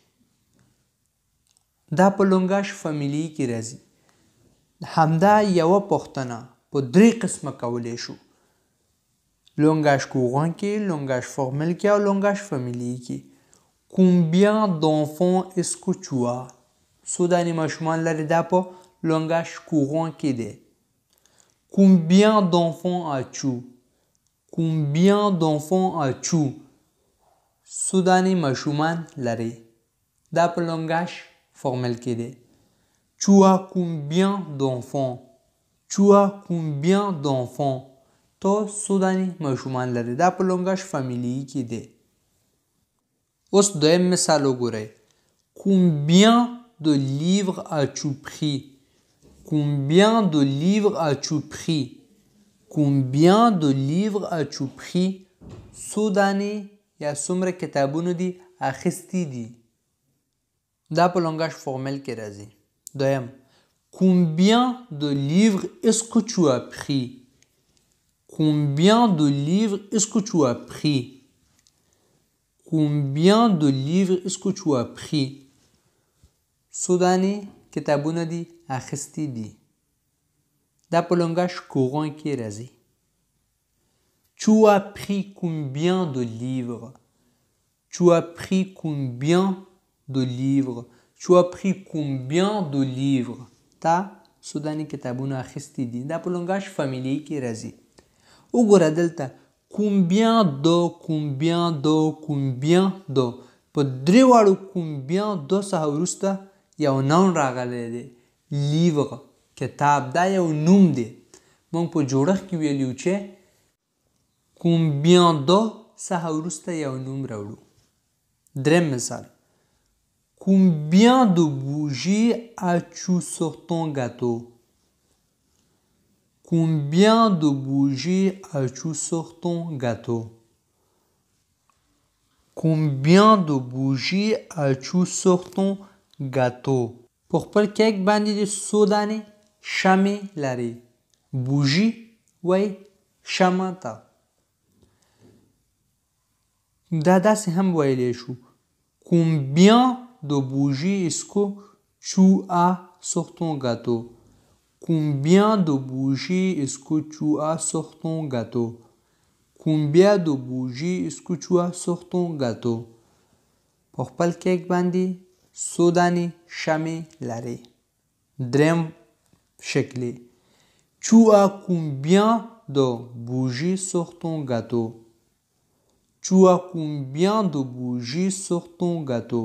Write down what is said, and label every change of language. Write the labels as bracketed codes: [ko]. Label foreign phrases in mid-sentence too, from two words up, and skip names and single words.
[ps] دا په [fr] langage familier [ps] کې راځي. همدا یوه پوښتنه په درې قسمه کولی شو، [fr] langage courant [ps] کې، [fr] langage formel [ps] کې او [fr] langage familier [ps] کې. [fr] combien d'enfants est-ce que tu as؟ [ps] څو دانې ماشومان لرې، دا په [fr] langage courant [ps] کې دی. [fr] combien d'enfants as-tu؟ combien d'enfants as-tu؟ [ps] څو دانې ماشومان لرې، دا په [fr] langage formel [ps] کې دی. [fr] tu as combien d'enfants؟ tu as combien d'enfants؟ [ps] ته څو دانې ماشومان لرې، دا په [fr] langage familier [ps] کې دی. اوس دویم مثال وګورئ. [fr] combien de livres as-tu pris؟ combien de livres as-tu pris؟ combien de livres as-tu pris؟ [ps] څو دانې یا څومره کتابونه دي اخیستي دي، دا په [fr] langage formel [ps] کې راځي. [fr] دویم combien de livres est-ce que tu as pris؟ combien de livres est-ce que tu as pris؟ combien de livres est-ce que tu as pris؟ [ps] څو دانې کتابونه دي اخیستي دي. دا په [fr] langage courant [ps] کې راځي. [fr] Tu as pris combien de livres? Tu as pris combien de livres? Tu as pris combien de livres? [ps] تا سوداني کتابونه اخیستي دي. دا په [fr] langage familier [ps] کې راځي. وګوره دلته [fr] combien de [ps] په درې واړو [fr] combien de [ps] څخه وروسته یو نون راغلی دی. livre کتاب دا یو نوم دی. موږ په جوړښت کې ویلیو چې [fr] combien de [ps] څخه وروسته یو نوم راوړو. دریم مثال [fr] combien de bougies as-tu sur ton gâteau? Combien de bougies as-tu sur ton gâteau? Combien de bougies as-tu sur ton gâteau? [ps] په خپل کیک باندې د څو دانې شمع لري. بوژي وای شمع ته. دا داسې هم ویلی شو [fr] combien de bougies est-ce que tu as sur ton gâteau? Combien de bougies est-ce que tu as sur ton gâteau? Combien de bougies est-ce que tu as sur ton gâteau? [ps] په خپل کیک باندې څو دانې شمع لري. دریم شکل [fr] Tu as combien de bougies sur ton gâteau? Tu as combien de bougies sur ton gâteau?